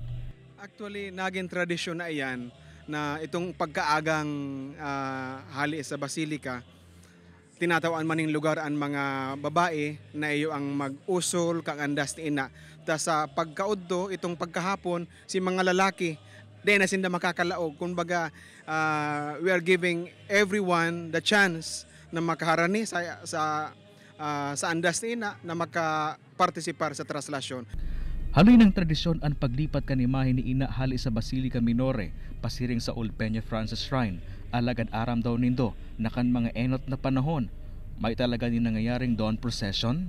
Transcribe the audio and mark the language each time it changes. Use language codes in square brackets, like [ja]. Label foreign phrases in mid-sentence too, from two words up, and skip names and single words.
[bik] Actually, naging tradisyon na iyan na itong pagkaagang hali sa Basilica, tinatawan maning lugar ang mga babae na iyo ang mag-usol kang andas ni ina. Ta sa pagkaudto itong pagkahapon si mga lalaki din na sinda makakalaog. Kumbaga [en] we are giving everyone the chance [bik] na makaharani sa andas ni ina na makapartisipar sa traslasyon. Haloy ng tradisyon ang paglipat kan imahe ni ina hali sa Basilica Minore pasiring sa Old Peña Francia Shrine. Alagad aram daw nindo na kan mga enot na panahon may talaga din nangyayaring dawn procession.